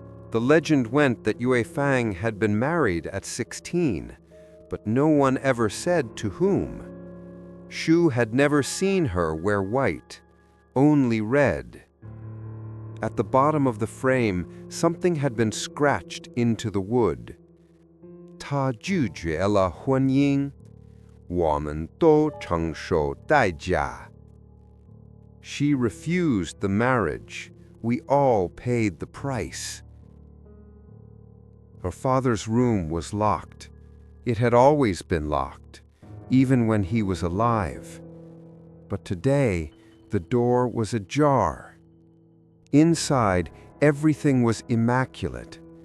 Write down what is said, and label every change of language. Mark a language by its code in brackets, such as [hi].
[en] The legend went that Yuefang had been married at 16, but no one ever said to whom. Shu had never seen her wear white, only red. At the bottom of the frame, something had been scratched into the wood. [zh] 她拒绝了婚姻，我们都承受代价. [en] She refused the marriage. We all paid the price. Her father's room was locked. It had always been locked, even when he was alive. But today, the door was ajar. Inside, everything was immaculate.